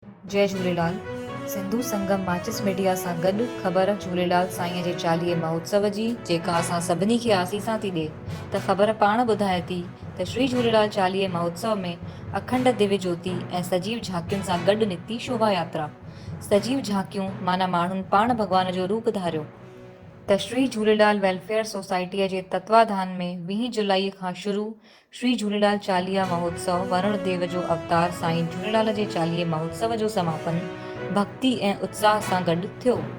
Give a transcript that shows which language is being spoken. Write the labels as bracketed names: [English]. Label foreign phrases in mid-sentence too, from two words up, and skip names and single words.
[Sindhi] जय झूलेलाल। सिंधु संगम माचिस मीडिया सां गॾु ख़बर झूलेलाल साईंअ जे चालीहे महोत्सव जी, जेका असां सभिनी खे आसीसां थी ॾिए। त ख़बर पाण ॿुधाए थी त श्री झूलेलाल चालीहे महोत्सव में अखंड दिव्य ज्योति ऐं सजीव झांकियुनि सां गॾु निकिती शोभा यात्रा। सजीव झांकियूं माना माण्हुनि पाण भॻवान जो रूप धारियो। त श्री झूलेलाल वेलफेयर सोसाइटीअ जे तत्वाधान में 20 जुलाई खां शुरू श्री झूलेलाल चालीहा महोत्सव वरुण देव जो अवतार साईं झूलेलाल जे चालीहे महोत्सव जो समापन भक्ति ऐं उत्साह सां गॾु थियो।